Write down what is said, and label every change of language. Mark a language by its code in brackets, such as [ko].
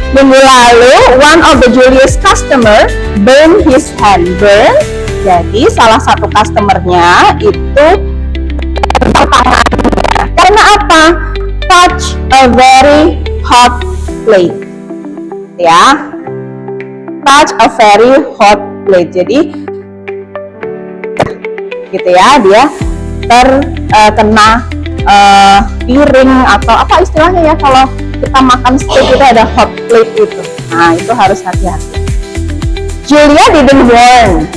[id] Minggu lalu, [en] one of the Julia's customer burn his hand. [id] Burn, jadi salah satu customernya itu tangannya. Karena apa? [en] Touch a very hot plate. Ya, touch a very hot plate. [id] Jadi, gitu ya, dia terkena piring atau apa istilahnya ya, kalau kita makan steak itu ada hot plate itu. Nah, itu harus hati-hati. [en] Julia didn't warn.